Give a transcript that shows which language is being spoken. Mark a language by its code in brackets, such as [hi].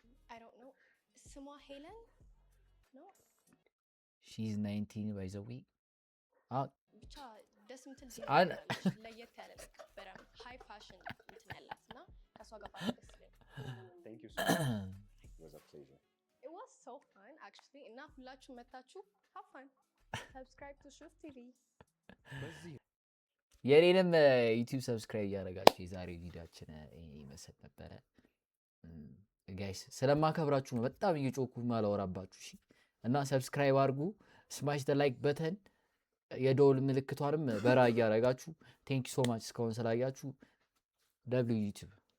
[en] አይ ዶንት ኖ [am] ስሟ ሄለን ነው። [en] ሺ ኢዝ 19 ባይ ዘ ዌይ [am] ብቻ ደስ የምትል ለየት ያለ በጣም ሃይ ፋሽን እንትን ያላት እና ከሷ ጋር ባለ ደስ ይላል። [en] Thank you so much. It was a pleasure. It was so fun actually [am] እና ሁላችሁ መታችሁ [en] have fun. Subscribe to ሹፍ ቲቪ። [am] የኔንም ዩቲዩብ ሰብስክራይብ እያደረጋችሁ የዛሬ ቪዲዮአችን ይሄን ይመስል ነበረ ጋይስ። ስለማከብራችሁ ነው በጣም እየጮኩ ማላወራባችሁ። እሺ እና ሰብስክራይብ አድርጉ፣ [en] ስማሽ ዘ ላይክ በተን፣ [am] የደወል ምልክቷንም በራ እያደረጋችሁ [en] ቴንክ ዩ ሶ ማች [am] እስካሁን ስላያችሁ። ደብሊው ዩቲዩብ